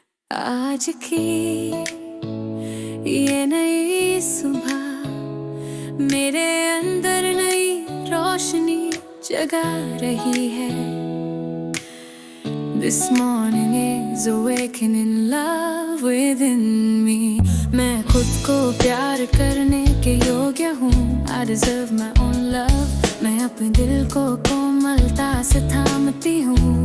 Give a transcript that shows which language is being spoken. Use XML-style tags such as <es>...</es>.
<hi>आज की ये नई सुबह मेरे अंदर नई रोशनी जगा रही है।</hi> <en>This morning is awakening love within me.</en> <hi>मैं खुद को प्यार करने के योग्य हूँ।</hi> <en>I deserve my own love.</en> <hi>मैं अपने दिल को कोमलता से थामती हूँ।</hi>